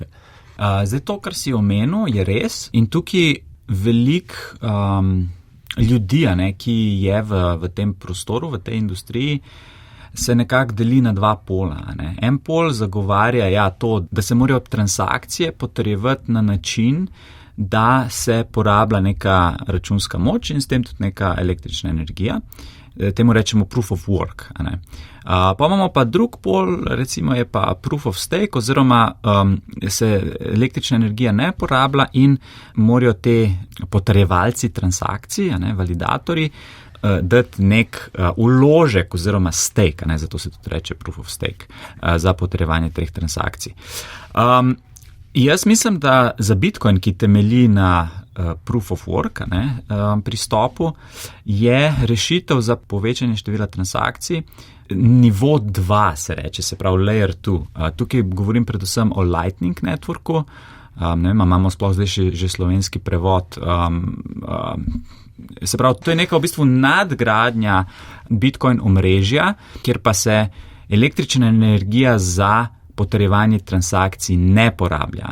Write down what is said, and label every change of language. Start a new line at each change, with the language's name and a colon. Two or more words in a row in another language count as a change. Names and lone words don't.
Slovenian: Zdaj to, kar si omenil, je res in tukaj veliko ljudi, ki je v tem prostoru, v tej industriji, se nekako deli na dva pola. En pol zagovarja to, da se morajo transakcije potrjevati na način, da se porablja neka računska moč in s tem tudi neka električna energija. Temu rečemo
English: proof of work.
Slovenian: Pa imamo pa drug pol, recimo je pa
English: proof of stake,
Slovenian: oziroma se električna energija ne porablja in morajo te potrjevalci transakcij, validatorji, dati nek vložek oziroma stake, zato se tudi reče
English: proof of stake,
Slovenian: za potrjevanje teh transakcij. Jaz mislim, da za Bitcoin, ki temelji na
English: proof of work
Slovenian: pristopu, je rešitev za povečanje števila transakcij nivo 2, se reče, se pravi layer 2. Tukaj govorim predvsem o Lightning networku, imamo sploh zdaj že slovenski prevod. Se pravi, to je neka v bistvu nadgradnja Bitcoin omrežja, kjer pa se električna energija za potrjevanje transakcij ne porablja.